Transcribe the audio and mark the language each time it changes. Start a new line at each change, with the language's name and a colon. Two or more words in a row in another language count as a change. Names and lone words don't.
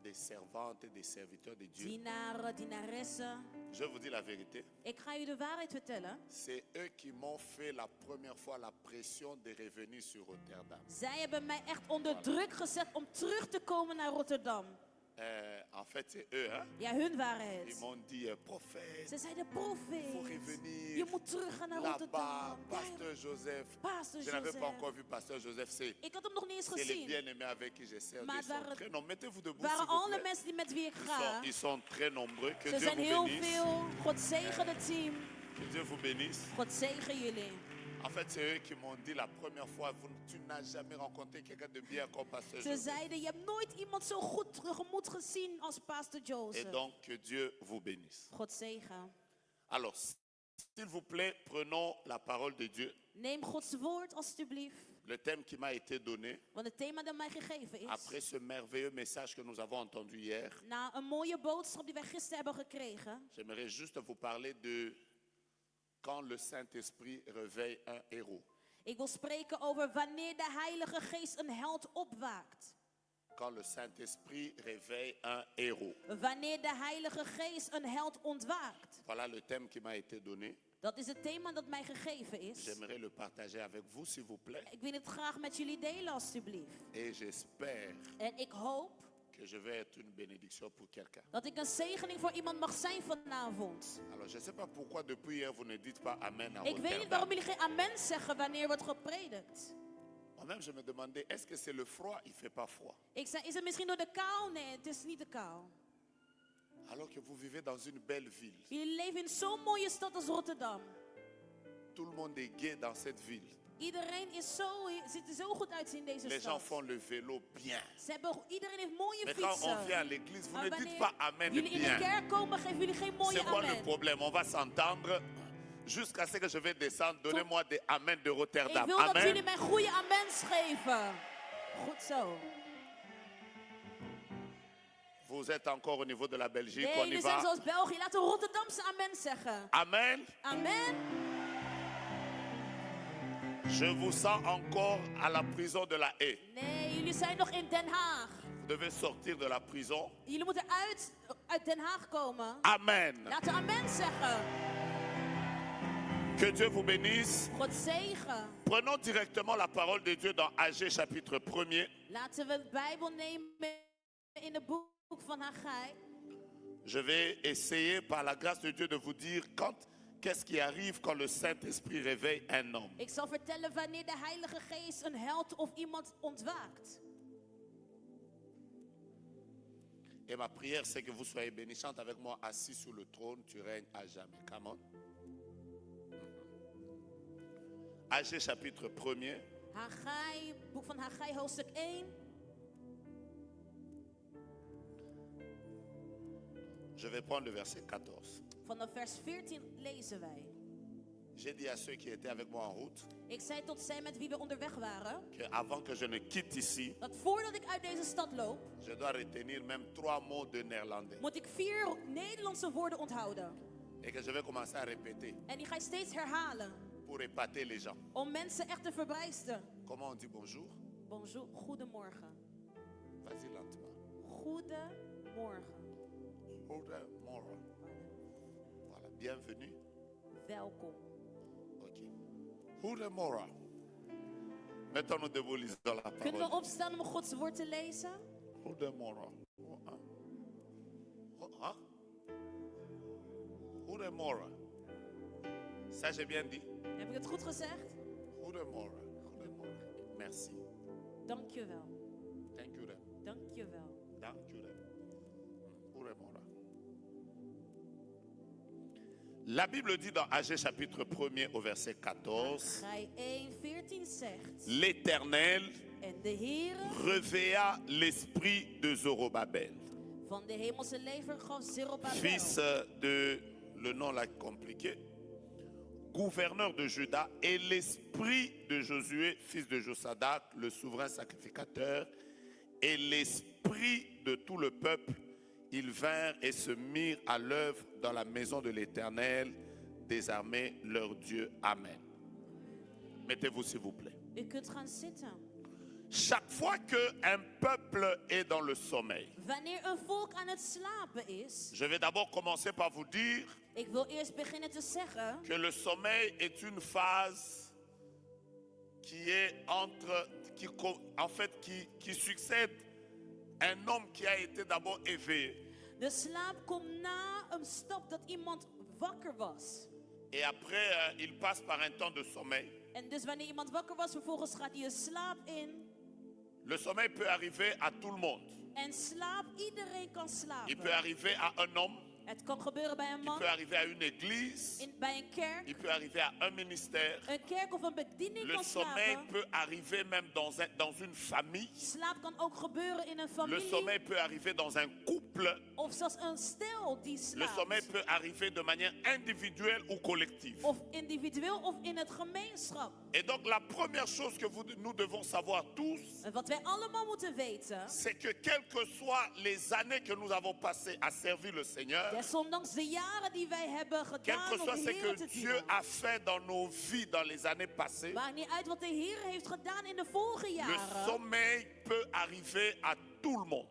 French: des servantes et des serviteurs de Dieu,
Dutch: dienaren, dienaressen.
French: je vous dis la vérité,
Dutch: Ik ga u de waarheid vertellen.
French: c'est eux qui m'ont fait la première fois la pression de revenir sur Rotterdam.
Dutch: Zij hebben mij echt onder druk gezet om terug te komen naar Rotterdam.
French: En fait, c'est eux, hein?
Dutch: Ja, hun waren
French: Ils
Dutch: het.
French: m'ont dit, prophète,
Dutch: Ze zeiden,
French: il faut
Dutch: profeet,
French: revenir
Dutch: je moet teruggaan naar
French: là-bas,
Dutch: Rotterdam.
French: Pasteur Joseph.
Dutch: Pastor
French: Je n'avais pas
Dutch: Joseph.
French: encore vu Pasteur Joseph, c'est
Dutch: Ik had hem nog niet eens
French: les
Dutch: gezien.
French: bien-aimés avec qui je sers.
Dutch: Maar
French: Ils sont
Dutch: waren-
French: très nombreux. Mettez-vous debout,
Dutch: waren
French: s'il vous
Dutch: alle
French: plaît.
Dutch: mensen die met wie ik ga.
French: Ils sont très nombreux. Que
Dutch: Ze
French: Dieu
Dutch: zijn
French: vous
Dutch: heel
French: bénisse.
Dutch: veel. God zegen het team.
French: Que Dieu vous bénisse.
Dutch: God zegen jullie.
French: En fait, c'est eux qui m'ont dit la première fois, tu n'as jamais rencontré quelqu'un de bien comme Pasteur
Dutch: Ze
French: Joseph.
Dutch: zeiden, je hebt nooit iemand zo goed tegemoet gezien als Pastor
French: Et
Dutch: Joseph.
French: donc, que Dieu vous bénisse.
Dutch: God zegen.
French: Alors, s'il vous plaît, prenons la parole de Dieu.
Dutch: Neem Gods woord alstublieft.
French: Le thème qui m'a été donné,
Dutch: Want het thema dat mij gegeven is.
French: après ce merveilleux message que nous avons entendu hier,
Dutch: Na een mooie boodschap die wij gisteren hebben gekregen.
French: j'aimerais juste vous parler de quand le Saint-Esprit réveille un héros.
Dutch: Ik wil spreken over wanneer de Heilige Geest een held opwaakt.
French: Quand le Saint-Esprit réveille un héros.
Dutch: Wanneer de Heilige Geest een held ontwaakt.
French: Voilà le thème qui m'a été donné.
Dutch: Dat is het thema dat mij gegeven is.
French: J'aimerais le partager avec vous, s'il vous plaît.
Dutch: Ik wil het graag met jullie delen alstublieft.
French: Et j'espère
Dutch: En ik hoop
French: que je vais être une bénédiction pour quelqu'un.
Dutch: dat ik een zegening voor iemand mag zijn vanavond.
French: Alors, je ne sais pas pourquoi depuis hier vous ne dites pas Amen à
Dutch: Ik weet niet
French: Rotterdam.
Dutch: waarom jullie geen amen zeggen wanneer wordt gepredikt.
French: Moi-même, je me demandais, est-ce que c'est le froid? Il ne fait pas froid.
Dutch: Ik zei, is het misschien door de kou? Nee, het is niet de kou.
French: Alors que vous vivez dans une belle ville.
Dutch: Jullie leven in zo'n mooie stad als Rotterdam.
French: Tout le monde est gai dans cette ville.
Dutch: Iedereen ziet er zo goed uit in deze
French: Les gens
Dutch: stad.
French: font le vélo bien.
Dutch: Iedereen heeft mooie
French: Mais quand on
Dutch: fietsen.
French: vient à l'église, vous
Dutch: Maar
French: ne dites
Dutch: wanneer
French: pas Amen
Dutch: jullie in de
French: bien.
Dutch: kerk komen, geven jullie geen mooie
French: C'est quoi le
Dutch: amen.
French: problème? On va s'entendre jusqu'à ce que je vais descendre. Donnez-moi des Amen de
Dutch: Ik
French: Rotterdam.
Dutch: wil dat jullie Amen. mij goede amens geven. Goed zo.
French: Vous êtes encore au niveau de la Belgique.
Dutch: Nee,
French: On y
Dutch: jullie zijn
French: va.
Dutch: zoals België. Laten we Rotterdamse amen zeggen. Amen. Amen.
French: Je vous sens encore à la prison de la Haye.
Dutch: Nee, jullie zijn nog in Den Haag.
French: Vous devez sortir de la prison.
Dutch: Jullie moeten uit Den Haag komen. Amen. Laten we amen zeggen.
French: Que Dieu vous bénisse.
Dutch: God zegen.
French: Prenons directement la parole de Dieu dans Agée chapitre 1er.
Dutch: Laten we de Bijbel nemen in het boek van Haggai.
French: Je vais essayer par la grâce de Dieu de vous dire qu'est-ce qui arrive quand le Saint-Esprit réveille un homme.
Dutch: Ik zal vertellen wanneer de Heilige Geest een held of iemand ontwaakt.
French: Et ma prière, c'est que vous soyez bénis. Chante avec moi, assis sur le trône, tu règnes à jamais.
English: Come on.
French: Agée chapitre 1er.
Dutch: Haggai, boek van Haggai, hoofdstuk 1.
French: Je vais prendre le verset 14.
Dutch: Vanaf vers 14 lezen wij.
French: J'ai dit à ceux qui étaient avec moi en route
Dutch: Ik zei tot zij met wie we onderweg waren,
French: que avant que je ne quitte ici,
Dutch: dat voordat ik uit deze stad loop,
French: je dois retenir même 3 mots de néerlandais.
Dutch: moet ik 4 Nederlandse woorden onthouden.
French: Et que je vais commencer à répéter
Dutch: En die ga je steeds herhalen,
French: pour épater les gens.
Dutch: om mensen echt te verbijsteren.
French: Comment on dit bonjour?
Dutch: Bonjour, goedemorgen.
French: Vas-y lentement.
Dutch: Goedemorgen.
French: Goedemorgen. Voilà, bienvenue.
Dutch: Welkom. Ok. Goedemorgen.
French: Mettons-nous debout, lisons la
Dutch: Kunnen we
French: parole.
Dutch: opstaan om Gods woord te lezen? Goedemorgen. Hein? Goedemorgen.
French: Ça, j'ai bien dit.
Dutch: Heb ik het goed gezegd? Goedemorgen. Goedemorgen. Merci. Dank je wel.
English: Thank you.
Dutch: Dank je wel. Dank you. Goedemorgen.
French: La Bible dit dans Agée chapitre 1er au verset 14,
Dutch: Haggai 1:14 zegt.
French: l'Éternel
Dutch: En de Heere
French: réveilla l'esprit de Zorobabel,
Dutch: van de hemelse leger gaf Zerubbabel,
French: fils de, le nom là compliqué, gouverneur de Juda, et l'esprit de Josué, fils de Josadak, le souverain sacrificateur, et l'esprit de tout le peuple. Ils vinrent et se mirent à l'œuvre dans la maison de l'Éternel des armées, leur Dieu. Amen. Mettez-vous s'il vous plaît.
Dutch: U kunt gaan zitten.
French: Chaque fois qu'un peuple est dans le sommeil,
Dutch: Wanneer een volk aan het slapen is,
French: je vais d'abord commencer par vous dire
Dutch: ik wil eerst beginnen te zeggen
French: que le sommeil est une phase qui est qui succède à un homme qui a été d'abord éveillé.
Dutch: de slaap komt na een stap dat iemand wakker was.
French: Et après, il passe par un temps de sommeil.
Dutch: En dus wanneer iemand wakker was, vervolgens gaat hij een slaap in.
French: Le sommeil peut arriver à tout le monde.
Dutch: En slaap, iedereen kan
French: Il
Dutch: slapen.
French: peut arriver à un homme,
Dutch: Het kan gebeuren bij een
French: il
Dutch: man,
French: peut arriver à une église,
Dutch: bij een kerk.
French: il peut arriver à un ministère.
Dutch: Een kerk of een bediening
French: Le
Dutch: kan
French: sommeil
Dutch: slapen.
French: peut arriver même dans une famille.
Dutch: Slaap kan ook gebeuren in een
French: Le
Dutch: familie.
French: sommeil peut arriver dans un couple.
Dutch: Of zelfs een stel die
French: Le sommeil
Dutch: slaapt.
French: peut arriver de manière individuelle ou collective.
Dutch: Of individueel of in het gemeenschap.
French: Et donc la première chose que nous devons savoir tous,
Dutch: En wat wij allemaal moeten weten.
French: c'est que quelles que soient les années que nous avons passées à servir le Seigneur,
Dutch: Desondanks de jaren die wij hebben
French: quel
Dutch: gedaan
French: que
Dutch: om
French: soit
Dutch: de
French: ce
Dutch: Heer
French: que
Dutch: te
French: Dieu
Dutch: dienen.
French: a fait dans nos vies dans les années passées,
Dutch: Maakt niet uit wat de Heer heeft gedaan in de vorige
French: le
Dutch: jaren.
French: sommeil peut arriver à tout le monde.